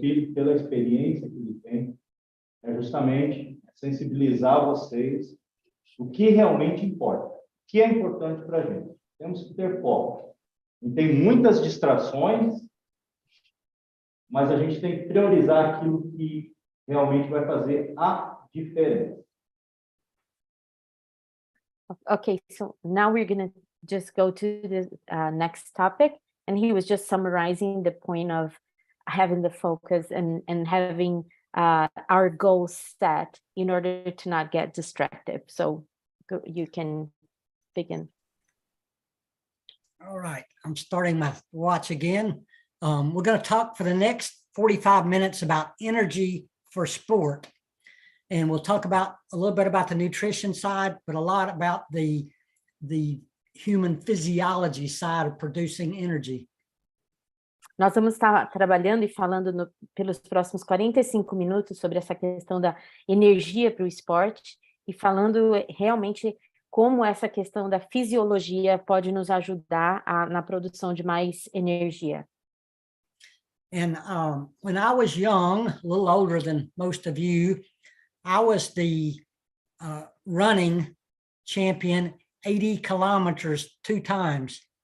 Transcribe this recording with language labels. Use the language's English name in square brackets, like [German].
[Portuguese] Felipe, pela experiência que ele tem, é justamente sensibilizar vocês o que realmente importa, o que é importante para a gente. Temos que ter foco. E tem muitas distrações, mas a gente tem que priorizar aquilo que realmente vai fazer a diferença. [English] Okay, so now we're going to just go to the next topic. And he was just summarizing the point of having the focus and having our goals set in order to not get distracted. So you can begin. All right, I'm starting my watch again. We're going to talk for the next 45 minutes about energy for sport. And we'll talk about a little bit about the nutrition side, but a lot about the human physiology side of producing energy. [Portuguese] Nós vamos estar trabalhando e falando pelos próximos 45 minutos sobre essa questão da energia para o esporte e falando realmente como essa questão da fisiologia pode nos ajudar na produção de mais energia. [English] And when I was young, a little older than most of you, I was the running champion 80 kilometers 2 times.